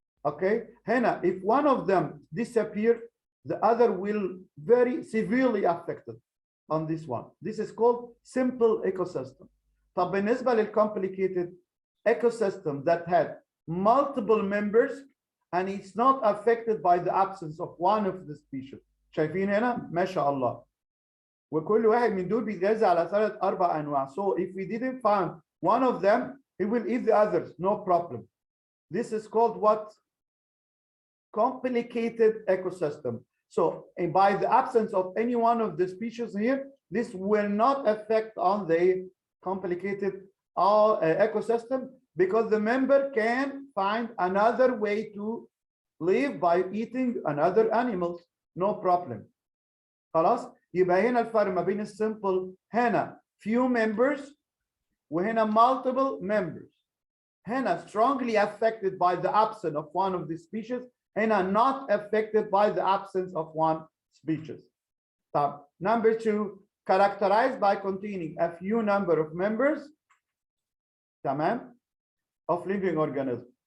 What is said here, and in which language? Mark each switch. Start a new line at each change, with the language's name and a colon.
Arabic: اوكي هنا
English: if one of them disappear the other will very severely affected on this one. This is called simple ecosystem.
Arabic: طب بالنسبه
English: للcomplicated ecosystem that had multiple members and it's not affected by the absence of one of the species.
Arabic: شايفين هنا ما شاء الله. وكل واحد من دول بيتغذى على 3-4 أنواع.
English: So if we didn't find one of them, it will eat the others, no problem. This is called what? Complicated ecosystem. So by the absence of any one of the species here, this will not affect on the complicated ecosystem because the member can find another way to live by eating another animals, no problem.
Arabic: خلاص؟ يبقى هنا الفرق ما بين السمبل هنا
English: few members
Arabic: وهنا
English: multiple members. هنا strongly affected by the absence of one of the species. هنا not affected by the absence of one species. طب number 2 characterized by containing a few number of members تمام of living organisms.